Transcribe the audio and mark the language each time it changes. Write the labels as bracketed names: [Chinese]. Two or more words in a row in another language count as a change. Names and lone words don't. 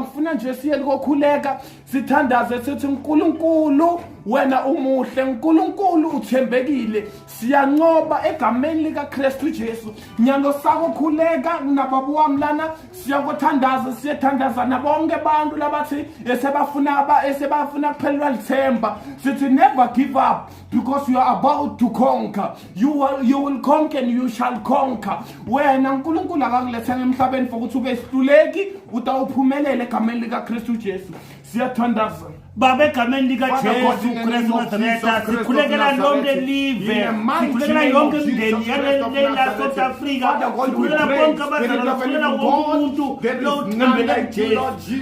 [Swati] Ngifuna nje siye kokhuleka sithandaze sithi Nkulunkulu wena umuhle, Nkulunkulu uthembekile. Siyanqoba egameni likaKristu Jesu. Nyalo sakho khuleka nababa wami lana siyakuthandaza, siyathandaza nabonke abantu labathi esebafuna kuphelelwa lithemba. [English] Sithi never give up because you are about to conquer. You will conquer and you shall conquer. [Swati] Wena Nkulunkulu akakuletha emhlabeni for ukuthi ube isihluleki, utawuphumelela egameni likaKristu Jesu. Siyathandaza Baba egameni likaJesu Kristu Nazareta, sikhulekela lonke live, sikhulekela yonke imindeni yala South Africa, sikhulekela bonke abazalwane, sikhulekela wonke umuntu lothembele kuJesu.